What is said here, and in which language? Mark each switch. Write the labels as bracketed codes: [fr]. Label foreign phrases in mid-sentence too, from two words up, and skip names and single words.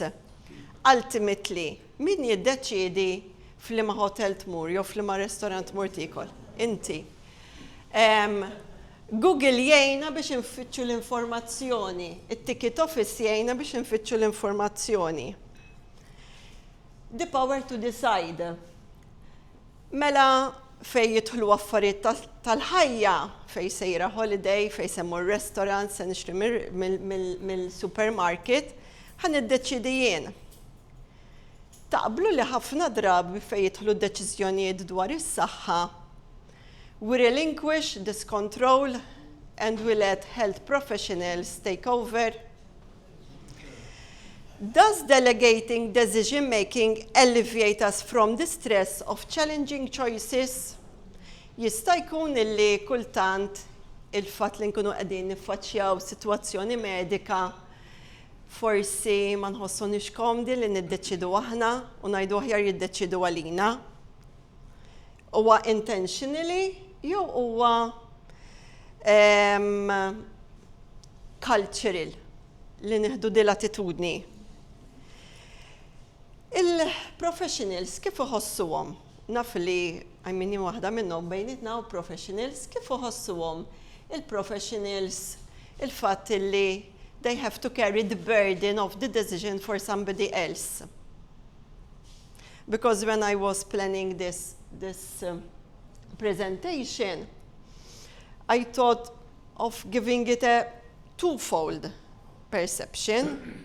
[mt] Ultimately, min jiddeċidi f'liema hotel tmur jew f'liema restorant tmur tikol? Inti. Google jgħinna biex infittxu l-informazzjoni. It-ticket office jgħinna biex infittxu l-informazzjoni. [en] The power to decide. [mt] Mela fej jidħlu affarijiet tal-ħajja, fej sejra holiday, fej semmur restaurant, se nixtri mill-supermarket, ħan iddeċidi jien. Taqblu li ħafna drabi fej jidħlu deċiżjonijiet dwar is-saħħa. [en] We relinquish this control and we let health professionals take over. Does delegating decision-making alleviate us from the stress of challenging choices? [mt] Jista' jkun illi kultant il-fatt li nkunu qegħdin niffaċċjaw sitwazzjoni medika forsi ma nħossunix komdi li niddeċidu aħna u ngħidu aħjar jiddeċidu għalina. Huwa intentionally jew huwa cultural li nieħdu din l-attitudni. Il-professionals kif iħossuhom? Naf li għajmini waħda minnhom bejnietna u professionals kif iħossuhom il-professionals il-fatt li [en] they have to carry the burden of the decision for somebody else. Because when I was planning this presentation, I thought of giving it a twofold perception.